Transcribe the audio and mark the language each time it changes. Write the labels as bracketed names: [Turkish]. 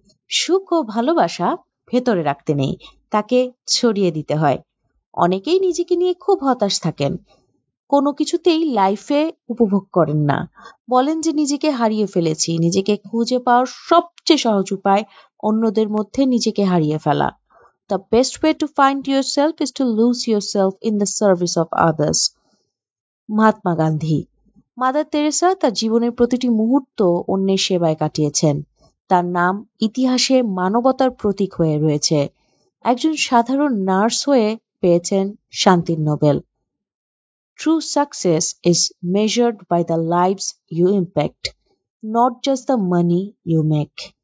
[Bangla] সুখ ও ভালোবাসা ভেতরে রাখতে নেই, তাকে ছড়িয়ে দিতে হয়। অনেকেই নিজেকে নিয়ে খুব হতাশ থাকেন, কোনো কিছুতেই লাইফে উপভোগ করেন না, বলেন যে নিজেকে হারিয়ে ফেলেছি। নিজেকে খুঁজে পাওয়ার সবচেয়ে সহজ উপায় অন্যদের মধ্যে নিজেকে হারিয়ে ফেলা। [English] The best way to find yourself is to lose yourself in the service of others. [Bangla] Mahatma Gandhi. Mother Teresa তার জীবনের প্রতিটি মুহূর্ত অন্যের সেবায় কাটিয়েছেন। তার নাম ইতিহাসে মানবতার প্রতীক হয়ে রয়েছে। একজন সাধারণ নার্স হয়ে পেয়েছেন শান্তির Nobel. [English] True success is measured by the lives you impact, not just the money you make.